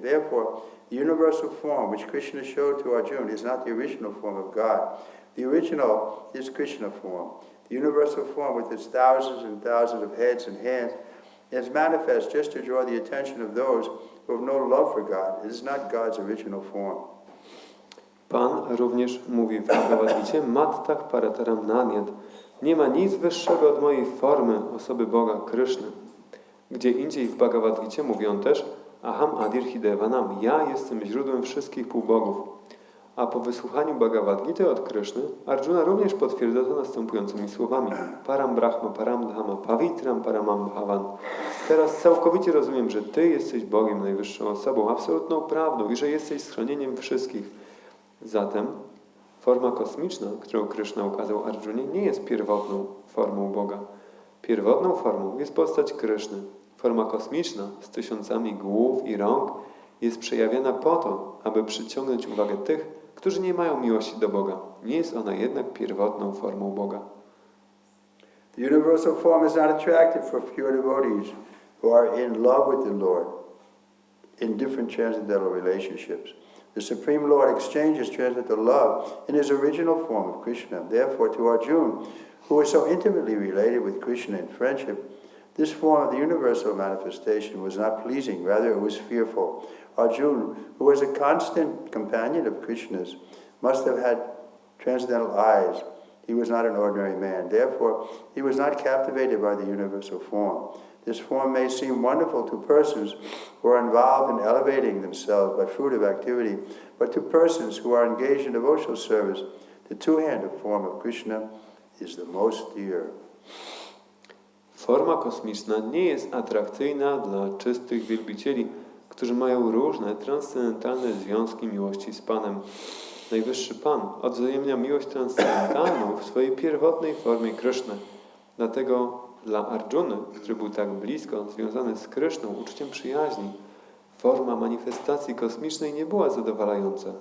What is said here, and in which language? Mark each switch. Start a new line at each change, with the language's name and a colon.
English: Therefore, the universal form which Krishna showed to Arjuna is not the original form of God. The original is Krishna form. The universal form with its thousands and thousands of heads and hands is manifest just to draw the attention of those who have no love for God. It is not God's original form.
Polish: Pan również mówi w Bhagavad Gicie,
Sanskrit: Mattach parataram nanyat.
Polish: Nie ma nic wyższego od mojej formy osoby Boga, Kryszny. Gdzie indziej w Bhagavad Gicie mówi on też,
Sanskrit: Aham adir hidevanam.
Polish: Ja jestem źródłem wszystkich półbogów. A po wysłuchaniu Bhagavad Gity od Kryszny, Arjuna również potwierdza to następującymi słowami.
Sanskrit: Param brahma, param dhama, pavitram paramam bhavan.
Polish: Teraz całkowicie rozumiem, że Ty jesteś Bogiem, najwyższą osobą, absolutną prawdą i że jesteś schronieniem wszystkich. Zatem forma kosmiczna, którą Kryszna ukazał Arjunie, nie jest pierwotną formą Boga. Pierwotną formą jest postać Kryszny. Forma kosmiczna z tysiącami głów i rąk jest przejawiana po to, aby przyciągnąć uwagę tych, którzy nie mają miłości do Boga. Nie jest ona jednak pierwotną formą Boga.
English: The universal form is not attractive for pure devotees who are in love with the Lord in different transcendental relationships. The Supreme Lord exchanges transcendental love in his original form of Krishna. Therefore, to Arjuna, who was so intimately related with Krishna in friendship, this form of the universal manifestation was not pleasing, rather it was fearful. Arjuna, who was a constant companion of Krishna's, must have had transcendental eyes. He was not an ordinary man. Therefore, he was not captivated by the universal form. This form may seem wonderful to persons who are involved in elevating themselves by fruitive activity, but to persons who are engaged in devotional service, the two-handed form of Krishna is the most dear.
Polish: Forma kosmiczna nie jest atrakcyjna dla czystych wielbicieli, którzy mają różne transcendentalne związki miłości z Panem. Najwyższy Pan odwzajemnia miłość transcendentalną w swojej pierwotnej formie Kryszny. Dlatego dla Arjuny, który był tak blisko związany z Kryszną uczuciem przyjaźni, forma manifestacji kosmicznej nie była zadowalająca.